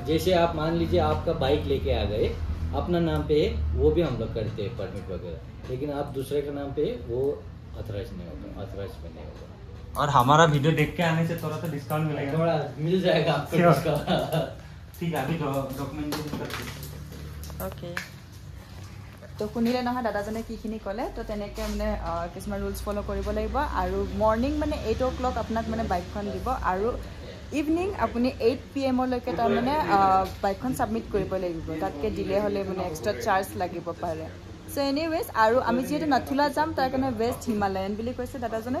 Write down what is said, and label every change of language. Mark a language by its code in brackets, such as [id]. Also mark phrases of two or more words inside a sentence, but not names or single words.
[hi] जैसे आप मान लीजिए आपका बाइक लेके आ गए, अपना नाम पे है, वो भी हम लोग करते हैं परमिट वगैरह, लेकिन आप दूसरे के नाम पे है, वो ऑथराइज नहीं होगा, ऑथराइज में नहीं होगा। और हमारा वीडियो देख के आने से थोड़ा सा डिस्काउंट मिलेगा? थोड़ा मिल जाएगा आपको डिस्काउंट। ठीक है, अभी डॉक्यूमेंटेशन करते। ओके, [as] তো শুনিলে নহয় দাদাজনে কিখিনি ক'লে। তো তেনেকৈ মানে কিছুমান ৰুলছ ফ'ল' কৰিব লাগিব। আৰু মৰ্ণিং মানে 8 o'clock আপোনাক মানে বাইকখন দিব, আৰু ইভিনিং আপুনি 8 PM তাৰমানে বাইকখন ছাবমিট কৰিব লাগিব। তাতকৈ দিলে হ'লে মানে এক্সট্ৰা চাৰ্জ লাগিব পাৰে। [en] so anyways, [as] আৰু আমি যিহেতু নাথুলা যাম তাৰ কাৰণে বেষ্ট হিমালয়ান বুলি কৈছে দাদাজনে।